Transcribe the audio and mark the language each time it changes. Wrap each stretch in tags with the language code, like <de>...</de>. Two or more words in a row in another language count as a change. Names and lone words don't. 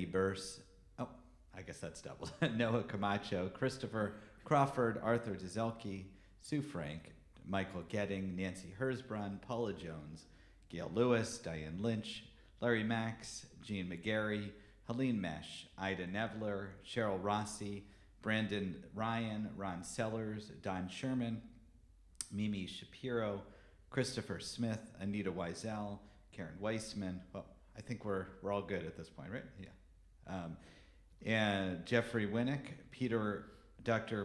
<en>Burse, I guess that's double, Noah Camacho, Christopher Crawford, Arthur Dizelke, Sue Frank, Michael Getting, Nancy Hersbrunn, Paula Jones, Gail Lewis, Diane Lynch, Larry Max, Jean McGarry, Helene Mesh, Ida Nevler, Cheryl Rossi, Brandon Ryan, Ron Sellers, Don Sherman, Mimi Shapiro, Christopher Smith, Anita Wiesel, Karen Weissman. Well, I think we're all good at this point, right? Yeah. And Jeffrey Winnick, Dr.</en>